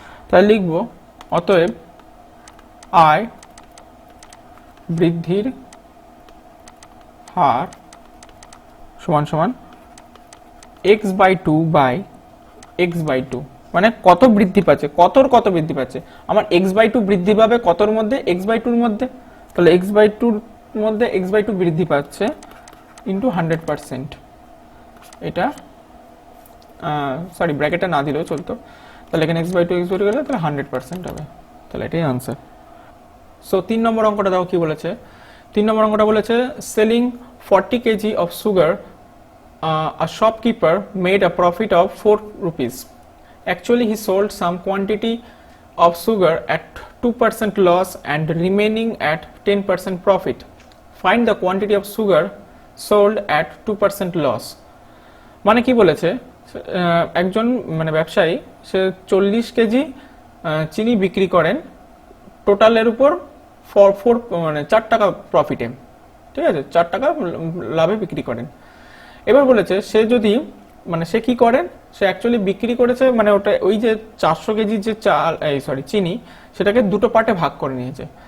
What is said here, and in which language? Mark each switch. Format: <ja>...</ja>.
<bn>তাহলে লিখবো অতএব আয় বৃদ্ধির হার সমান সমান x/2 মানে কত বৃদ্ধি পাচ্ছে, কত বৃদ্ধি পাচ্ছে আমার, x/2 বৃদ্ধি পাবে কতর মধ্যে, x/2 মধ্যে, তাহলে x/2 মধ্যে x/2 বৃদ্ধি পাচ্ছে ইন্টু 100%, এটা সরি ব্র্যাকেটটা না দিলেও চলতো, তাহলে এখানে x/2 গেলে তাহলে 100% হবে, তাহলে এটাই আনসার। সো 3 নম্বর অঙ্কটা দেখো কি বলেছে। 3 নম্বর অঙ্কটা বলেছে</bn> <en>Selling 40 kg of sugar, a shopkeeper made a profit of 4 rupees. Actually, he sold some quantity of sugar at 2% loss and remaining at 10% profit. Find the quantity of sugar sold at 2% loss.</en> <bn>মানে কি বলেছে, একজন মানে ব্যবসায়ী সে 40 KG চিনি বিক্রি করেন টোটালের উপর 4 টাকা প্রফিটে, ঠিক আছে, 4 টাকা লাভে বিক্রি করেন। এবার বলেছে সে যদি সে কি করেন, সে অ্যাকচুয়ালি বিক্রি করেছে মানে ওটা ওই যে 400 কেজি যে চিনি সেটাকে দুটো পার্টে ভাগ করে নিয়েছে।</bn>